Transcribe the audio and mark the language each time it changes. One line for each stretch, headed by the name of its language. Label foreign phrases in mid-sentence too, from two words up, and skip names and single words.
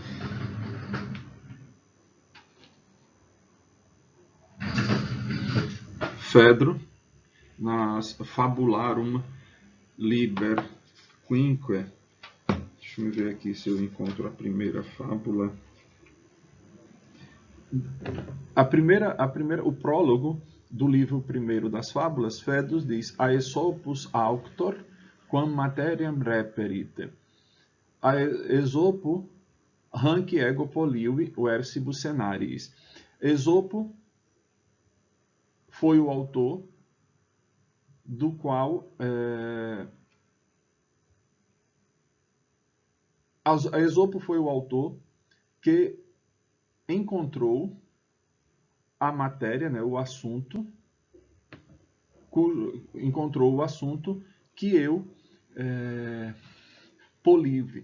Portuguese: Fedro, nas Fabularum Liber Quinque, deixa eu ver aqui se eu encontro a primeira fábula. O prólogo do livro primeiro das fábulas, Fedus diz:
Latin: Aesopus auctor, quam materiam reperite. A Esopo hanc ego poliui versibus scenariis.
Portuguese: Esopo foi o autor do qual Esopo foi o autor que encontrou a matéria, né, o assunto, encontrou o assunto que eu polive.